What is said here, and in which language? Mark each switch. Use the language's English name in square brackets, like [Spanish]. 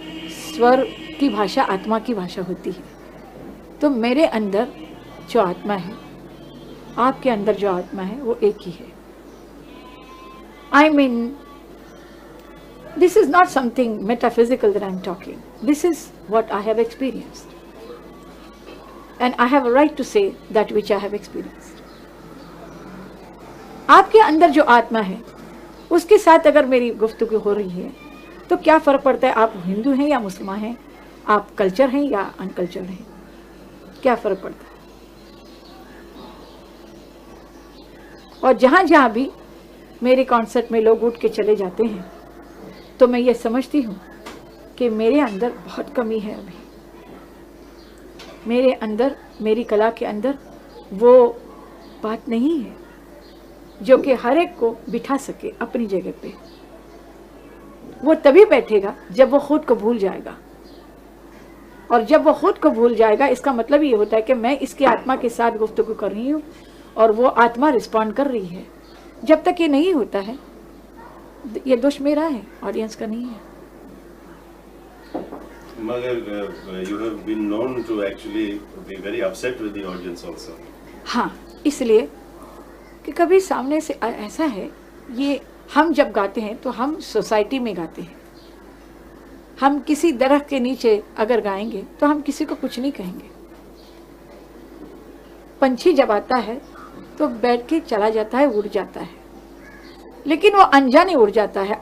[Hindi] स्वर की भाषा आत्मा की भाषा होती है। तो मेरे अंदर जो आत्मा है, आपके अंदर जो आत्मा है, वो एक ही है। [English] I mean, this is not something metaphysical that I'm talking. This is what I have experienced. And I have a right to say that which I have experienced. [Hindi] आपके अंदर जो आत्मा है, उसके साथ अगर मेरी गुफ्तगू हो रही है, तो क्या फ़र्क पड़ता है आप हिंदू हैं या मुसलमान हैं, आप कल्चर हैं या अनकल्चर हैं, क्या फ़र्क पड़ता है? और जहाँ जहाँ भी मेरे कॉन्सर्ट में लोग उठ के चले जाते हैं, तो मैं ये समझती हूँ कि मेरे अंदर बहुत कमी है। अभी मेरे अंदर, मेरी कला के अंदर वो बात नहीं है जो कि हर एक को बिठा सके अपनी जगह पे। वो तभी बैठेगा जब वो खुद को भूल जाएगा, और जब वो खुद को भूल जाएगा, इसका मतलब ये होता है कि मैं इसकी आत्मा के साथ गुफ्तगू कर रही हूँ और वो आत्मा रिस्पॉन्ड कर रही है। जब तक ये नहीं होता है, ये दोष मेरा है, ऑडियंस का नहीं है। मगर [English] you have been known to actually be very upset with the audience also. [Hindi] हाँ, इसलिए कि कभी सामने से ऐसा है, ये हम जब गाते हैं तो हम सोसाइटी में गाते हैं। हम किसी दरख्त के नीचे अगर गाएंगे तो हम किसी को कुछ नहीं कहेंगे। पंछी जब आता है तो बैठ के चला जाता है, उड़ जाता है, लेकिन वो अनजाने उड़ जाता है।